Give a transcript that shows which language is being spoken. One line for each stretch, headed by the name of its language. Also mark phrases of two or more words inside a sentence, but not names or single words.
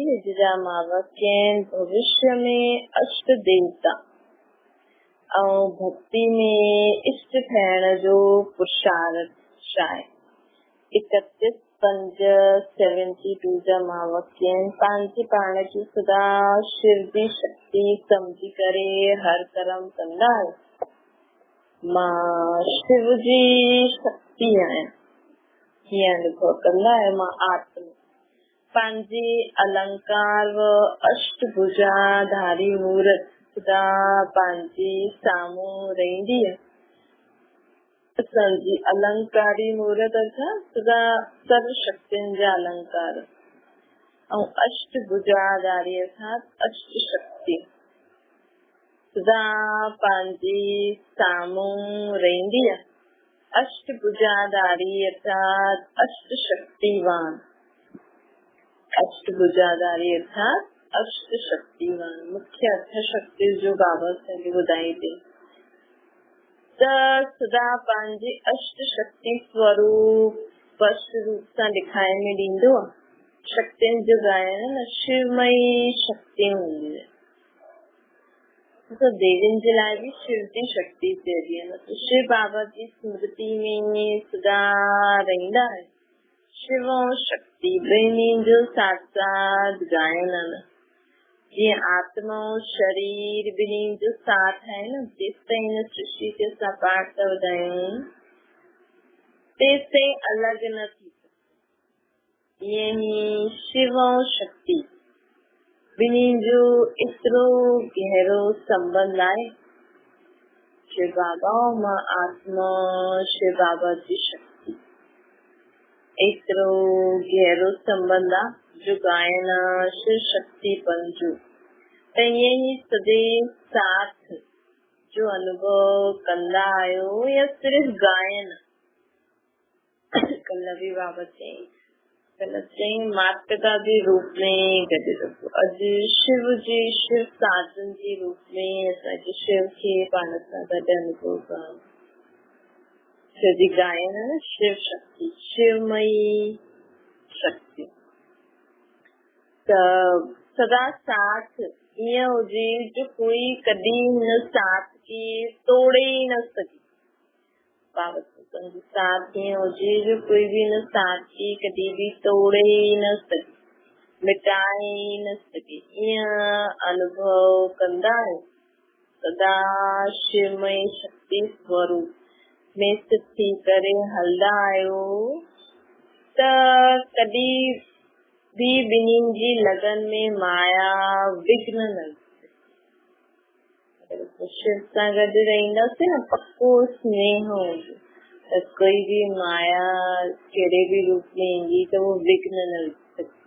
Sindhi: जिजामावस्यन भविष्य में अष्ट देवता और भक्ति में इष्ट ठहण जो पुरुषार्थ शाय 31/5/72 जमावस्यन पांची पाण की सदा शिव जी शक्ति समझी करे हर कर्म कंदा मां शिव जी शक्ति है ये अनुभव कंदा है। मां आत्मा पंहिंजे अलंकार व अष्टभुजाधारी मूर्त सदा पंहिंजे साम्हूं रहंदी आहे। असांजी अलंकारी मूर्त अर्थात सदा सर्व शक्तियुनि जा अलंकार ऐं अष्टभुजाधारी अर्थात अष्ट शक्ति सदा पंहिंजे साम्हूं रहंदी आहे। अष्टभुजाधारी अर्थात अष्ट शक्तिवान, अष्टभुजाधारी अर्थात अष्ट शक्तिवान। मुख्य अर्थ शक्ति जो बाबा असांखे ॿुधाई थी त सदा पंहिंजे अष्ट शक्ति स्वरूप स्पष्ट रूप सां ॾेखारे में ॾींदो आहे। शक्तियुनि जो गायन न शिवमयी शक्तियूं हूंदियूं आहिनि। देवियुनि जे लाइ बि शिव जी शक्ति चइबी आहे। शिव बाबा जी स्मृति में सदा रहंदा आहिनि। शिव ऐं शक्ति ॿिन्ही जो साथ साथ गायन आहे। जीअं आत्मा ऐं शरीर ॿिन्ही जो साथ आहे न, जेसिताईं हिन सृष्टि खे असां पाठ था ॿुधायूं तेसिताईं अलॻि न थी सघे। ईअं ई शिव ऐं शक्ति ॿिन्ही जो एतिरो गहरो संबंध आहे। शिव बाबा मां आत्मा, शिव बाबा जी शक्ति एतिरो गहरो संबंध आहे जो गायन शिव शक्ति पंजो त ईअं ई सदैव साथ जो अनुभव कंदा आहियो या सिर्फ़ गायन। कल्ह बि बाबा चई माता पिता जे रूप में गॾु रखो। अॼु शिव जी शिव साधन जे रूप में असांखे शिव खे पाण सां गॾु अनुभव करणु। शिव जी गायन शिव शक्ति, शिवमयी शक्ति त सदा साथ ईअं हुजे जो कोई कॾहिं हिन साथ खे तोड़े ई न सघे। बाबा साथ ईअं हुजे जो कोई बि हिन साथ खे कॾहिं बि तोड़े ई न सघे, मिटाए ई न सघे। ईअं अनुभव कंदा आहियो। सदा शिवमय शक्ति स्वरूप में स्थित थी करे हलंदा आहियो त कॾहिं बि ॿिन्हिनि जी लगन में माया विघ्न न। शिव सां गॾु रहंदासीं न पक्को स्नेह हूंदो त कोई बि माया कहिड़े बि रूप में ईंदी त उहो विघ्न न विझी सघंदी।